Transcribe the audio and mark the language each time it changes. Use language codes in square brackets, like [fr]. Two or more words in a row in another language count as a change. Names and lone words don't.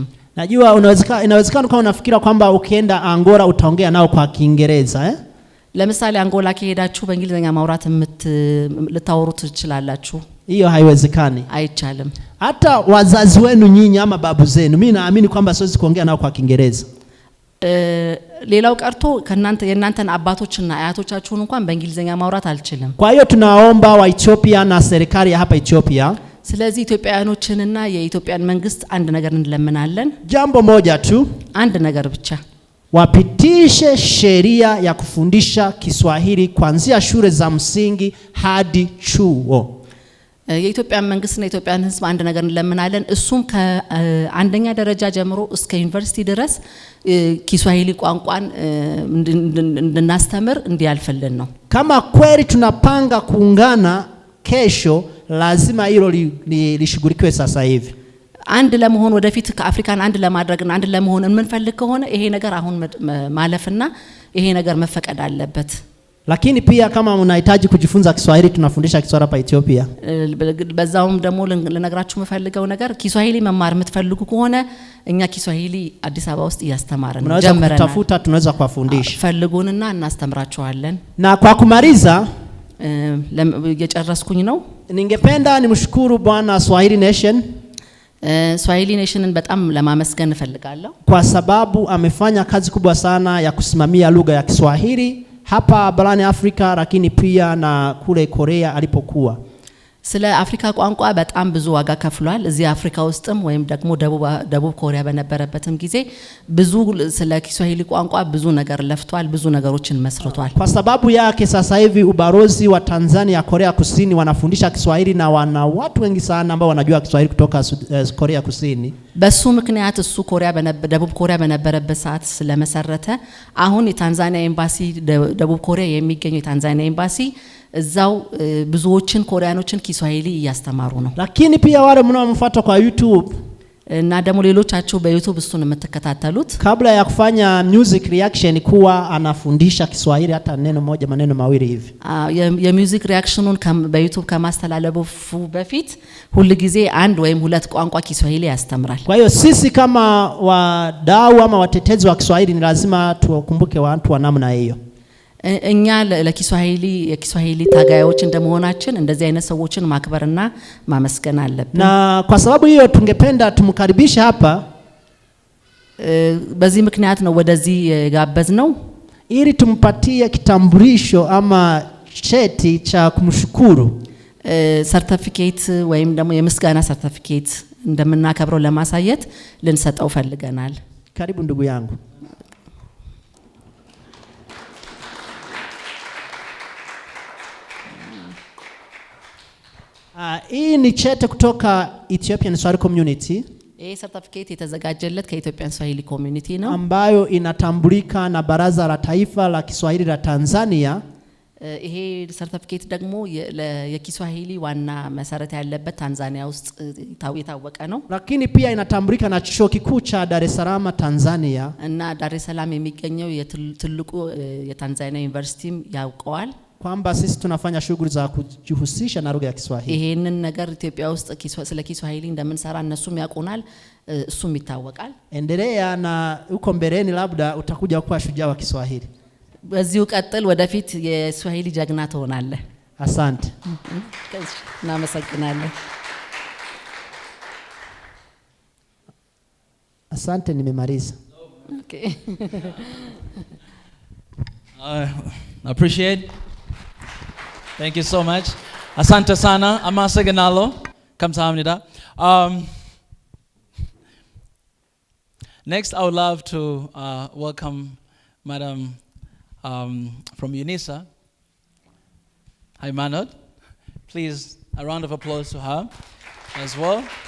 [sw] Najua inawezekana kama unafikira kwamba ukienda Angola utaongea nao kwa Kiingereza [am] ለምሳሌ አንጎላ ከሄዳችሁ በእንግሊዘኛ ማውራት ልታወሩ ትችላላችሁ። [sw] hiyo haiwezekani. [am] አይቻልም። [sw] Hata wazazi wenu nyinyi ama babu zenu mimi naamini kwamba siwezi kuongea nao kwa Kiingereza. [am] ሌላው ቀርቶ የእናንተን አባቶችና አያቶቻችሁን እንኳን በእንግሊዘኛ ማውራት አልችልም። [sw] Kwa hiyo tunaomba wa Ethiopia na serikali ya hapa Ethiopia, [am] ስለዚህ ኢትዮጵያኖችንና የኢትዮጵያን መንግስት አንድ ነገር እንለምናለን። [sw] jambo moja tu, [am] አንድ ነገር ብቻ [sw] wapitishe sheria ya kufundisha Kiswahili kuanzia shule za msingi hadi chuo. [am] የኢትዮጵያ መንግስትና የኢትዮጵያን ህዝብ አንድ ነገር እንለምናለን። እሱም ከአንደኛ ደረጃ ጀምሮ እስከ ዩኒቨርሲቲ ድረስ Kiswahili ቋንቋን እንድናስተምር እንዲያልፈልን ነው። [sw] Kama kweli tunapanga kuungana kesho, lazima hilo lishughulikiwe sasa hivi. [am] አንድ ለመሆን ወደፊት ከአፍሪካን አንድ ለማድረግና አንድ ለመሆን እንፈልግ ከሆነ ይሄ ነገር አሁን ማለፍና ይሄ ነገር መፈቀድ አለበት። [sw] Lakini pia kama unahitaji kujifunza Kiswahili tunafundisha Kiswahili hapa Ethiopia. [am] በዛውም ደግሞ ልነግራችሁ የምፈልገው ነገር Kiswahili መማር የምትፈልጉ ከሆነ እኛ Kiswahili አዲስ አበባ ውስጥ እያስተማርን ነው። [sw] ጀምረናል። tunaweza kuwafundisha. [am] ፈልጉንና እናስተምራችኋለን። [sw] Na kwa kumaliza, [am] የጨረስኩኝ ነው። [sw] Ningependa nimshukuru Bwana Swahili Nation [am] Swahili Nationን በጣም ለማመስገን እፈልጋለሁ [sw] kwa sababu amefanya kazi kubwa sana ya kusimamia lugha ya Kiswahili hapa barani Afrika lakini pia na kule Korea alipokuwa. [am] ስለ አፍሪካ ቋንቋ በጣም ብዙ ዋጋ ከፍሏል እዚህ አፍሪካ ውስጥም ወይም ደግሞ ደቡብ ኮሪያ በነበረበትም ጊዜ ብዙ ስለ Kiswahili ቋንቋ ብዙ ነገር ለፍቷል ብዙ ነገሮችን መስርቷል [sw] kwa sababu yake sasa hivi ubalozi wa Tanzania Korea Kusini wanafundisha Kiswahili na wana watu wengi sana ambao wanajua Kiswahili kutoka Korea Kusini [am] በሱ ምክንያት እሱ ደቡብ ኮሪያ በነበረበት ሰዓት ስለመሰረተ አሁን የታንዛኒያ ኤምባሲ ደቡብ ኮሪያ የሚገኘው የታንዛኒያ ኤምባሲ እዛው ብዙዎችን ኮሪያኖችን Kiswahili እያስተማሩ ነው [sw] lakini pia wale mnaomfuata kwa YouTube [am] እና ደግሞ ሌሎቻችሁ በዩቲዩብ እሱን የምትከታተሉት [sw] kabla ya kufanya [en] music reaction [sw] kuwa anafundisha Kiswahili hata neno moja maneno mawili hivi [am] የሙዚክ ሪአክሽኑን በዩቲዩብ ከማስተላለፉ በፊት ሁሉ ጊዜ አንድ ወይም ሁለት ቋንቋ Kiswahili ያስተምራል [sw] kwa hiyo sisi kama wadau ama watetezi wa Kiswahili ni lazima tuwakumbuke watu wa namna hiyo [am] እኛ የኪስዋሂሊ ታጋዮች እንደመሆናችን እንደዚህ አይነት ሰዎችን ማክበርና ማመስገን አለብን [sw] na kwa sababu hiyo tungependa tumkaribishe hapa [am] በዚህ ምክንያት ነው ወደዚህ ጋበዝነው [sw] ili tumpatie kitambulisho ama cheti cha kumshukuru [am] ሰርቲፊኬት ወይም ደግሞ የምስጋና ሰርቲፊኬት እንደምናከብረው ለማሳየት ልንሰጠው ፈልገናል [sw] karibu ndugu yangu hii ni chete kutoka Ethiopian Swahili Community [am] ይሄ ሰርቲፊኬት የተዘጋጀለት ከኢትዮጵያን ስዋሂሊ ኮሚኒቲ ነው [sw] ambayo inatambulika na Baraza la Taifa la Kiswahili la Tanzania [am] ይሄ ሰርቲፊኬት ደግሞ የኪስዋሂሊ ዋና መሰረት ያለበት ታንዛኒያ ውስጥ የታወቀ ነው [sw] lakini pia inatambulika na chuo kikuu cha Dar es Salaam Tanzania [am] እና ዳር es Salaam የሚገኘው የትልቁ የታንዛኒያ ዩኒቨርሲቲም ያውቀዋል [sw] kwamba sisi tunafanya shughuli za kujihusisha na lugha ya Kiswahili [am] ይሄንን ነገር ኢትዮጵያ ውስጥ ስለ Kiswahili እንደምንሰራ እነሱም ያውቁናል እሱም ይታወቃል [sw] endelea na uko mbeleni labda utakuja kuwa shujaa wa Kiswahili [am] በዚሁ ቀጥል ወደፊት የስዋሂሊ ጀግና ትሆናለህ [sw] asante [am] እናመሰግናለን [sw] asante nimemaliza [en] okay appreciate thank you so much [sw] asante sana [en] amaseganalo kamsahamnida next I would love to welcome madam from UNISA Haymanot please a round of applause to her as well